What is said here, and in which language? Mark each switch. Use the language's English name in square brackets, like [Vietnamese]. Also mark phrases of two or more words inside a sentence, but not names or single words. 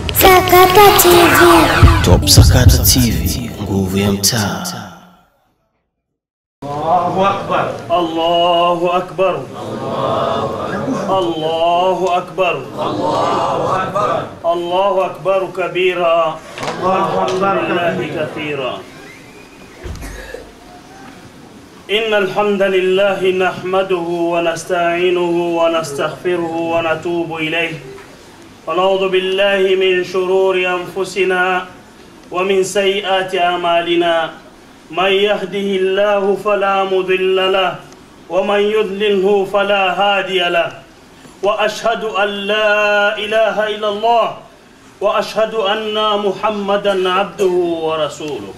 [Swahili] Sakata TV. Top Sakata TV, nguvu ya mtaa. [Arabic] الله أكبر. الله أكبر. الله أكبر. الله أكبر كبيرا. والحمد لله كثيرا. إن الحمد لله نحمده ونستعينه ونستغفره ونتوب إليه ونعوذ بالله من شرور أنفسنا ومن سيئات أعمالنا من يهده الله فلا مضل له ومن يضلله فلا هادي له وأشهد أن لا إله إلا الله وأشهد أن محمدا عبده ورسوله.